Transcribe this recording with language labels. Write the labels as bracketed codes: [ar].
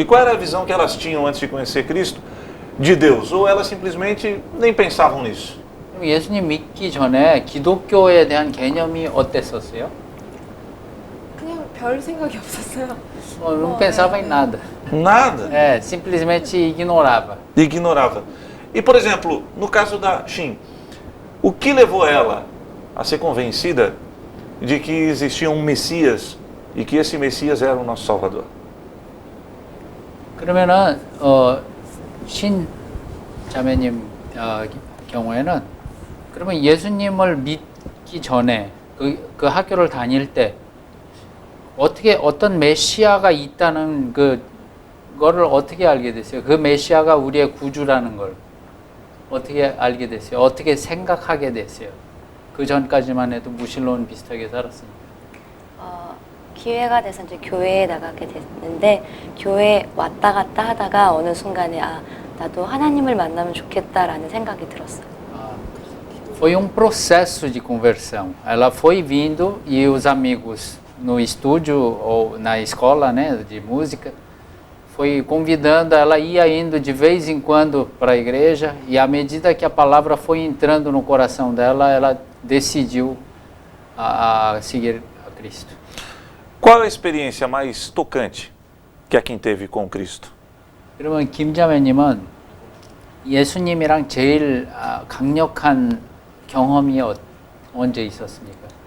[pt] E qual era a visão que elas tinham antes de conhecer Cristo de Deus? Ou elas simplesmente nem pensavam nisso? [ko] 그럼 예수님 믿기 전에 기독교에 대한 개념이 어땠었어요? 그냥 별 생각이 없었어요. [pt] Não pensava em nada. Nada. Simplesmente ignorava. Ignorava. E, por exemplo, no caso da Shin, o que levou ela a ser convencida de que existia um Messias e que esse Messias era o nosso Salvador? [ko] 그러면은 신 자매님 경우에는 그러면 예수님을 믿기 전에 그 학교를 다닐 때 어떻게 어떤 메시아가 있다는 그거를 어떻게 알게 됐어요? 그 메시아가 우리의 구주라는 걸 어떻게 알게 됐어요? 어떻게 생각하게 됐어요? 그 전까지만 해도 무신론 비슷하게 살았으니까. 기회가 돼서 이제 교회에 나가게 됐는데 교회 왔다 갔다 하다가 어느 순간에 나도 하나님을 만나면 좋겠다라는 생각이 들었어요. [pt] Foi processo de conversão. Ela foi vindo e os amigos no estúdio ou na escola, né, de música, foi convidando, ela ia indo de vez em quando para a igreja e à medida que a palavra foi entrando no coração dela, ela decidiu a seguir a Cristo. Qual é a experiência mais tocante que a Kim teve com Cristo? [ko] 그러면 김자매님은 예수님이랑 제일 강력한 경험이 언제 있었습니까?